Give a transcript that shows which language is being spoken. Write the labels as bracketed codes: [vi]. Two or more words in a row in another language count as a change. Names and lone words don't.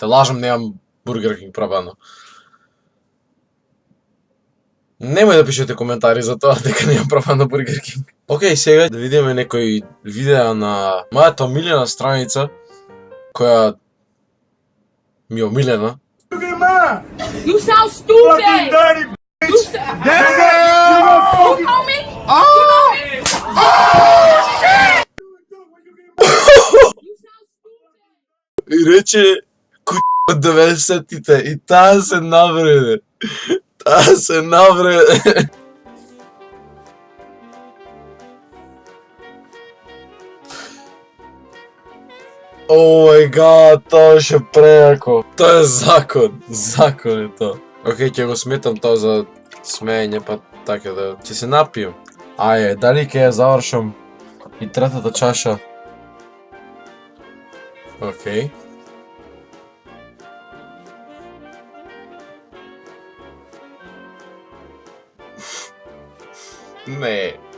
[mk] Лажам, немам Бургер Кинг пробано. Немој да пишете коментари за тоа дека немам пробано Бургер Кинг. Океј, сега да видиме некој видео на мојата омилена страница, која ми е омилена. [en] You sound stupid! Fucking dirty bitch! You know me? Shit! [mk] И рече куќа од 90-тите и таа се навреде. Таа се навреде. [en] Oh my god, [mk] to ще преяко. То е закон. Закон е то. Окей, ќе го сметам тоа за смеење, па така да ќе се напијам. Аје, дали ќе ја завршам и третата чаша? Окей. Не.